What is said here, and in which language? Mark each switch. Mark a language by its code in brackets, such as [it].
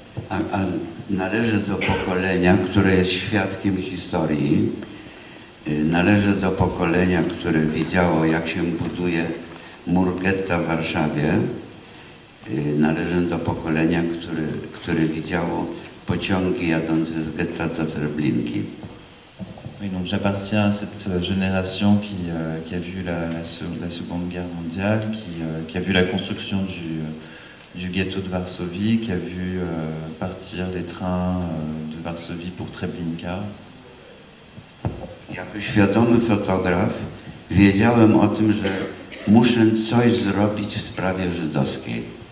[pl] A należy do pokolenia, które jest świadkiem historii, należy do pokolenia, które widziało, jak się buduje mur getta w Warszawie, należy do pokolenia, które widziało pociągi jadące z getta do Treblinki. [fr] Oui, donc j'appartiens à cette génération qui a vu la Seconde Guerre mondiale, qui a vu la construction du ghetto de Varsovie, qui a vu partir les trains de Varsovie pour Treblinka. [pl] Jako świadomy fotograf wiedziałem o tym, że muszę coś zrobić w sprawie żydowskiej.